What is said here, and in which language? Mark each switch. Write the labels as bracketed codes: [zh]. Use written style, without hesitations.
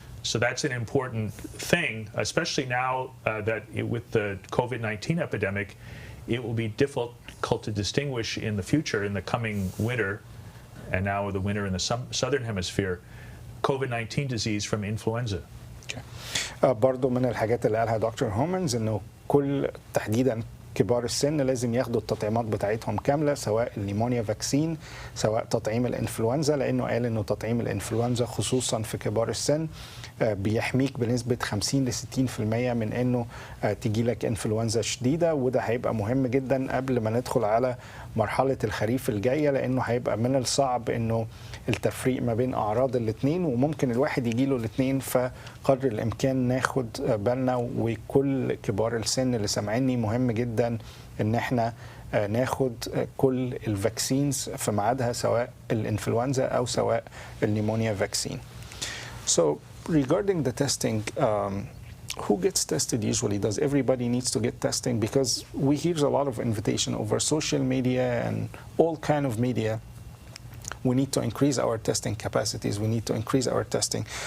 [en] So that's an important thing, especially now that with the COVID-19 epidemic, it will be difficult to distinguish in the future, in the coming winter, and now the winter in the southern hemisphere, COVID-19 disease from influenza. Okay. [ar] برضو من الحاجات اللي قالها دكتور هومانز انه كل تحديدا كبار السن لازم ياخدوا التطعيمات بتاعتهم كاملة، سواء النيمونيا فاكسين سواء تطعيم الانفلونزا، لأنه قال أنه تطعيم الانفلونزا خصوصا في كبار السن بيحميك بنسبة 50 ل 60% من أنه تجيلك انفلونزا شديدة، وده هيبقى مهم جدا قبل ما ندخل على مرحلة الخريف الجاية، لأنه هيبقى من الصعب أنه التفريق ما بين أعراض الاثنين، وممكن الواحد يجيله الاثنين، فقدر الإمكان ناخد بالنا، وكل كبار السن اللي سامعيني مهم جدا ان احنا ناخد كل الفاكسينز في ميعادها، سواء الانفلونزا او سواء النيمونيا فاكسين. [en] So regarding the testing, who gets tested usually? Does everybody needs to get testing? Because we hear a lot of invitation over social media and all kind of media. We need to increase our testing capacities. We need to increase our testing.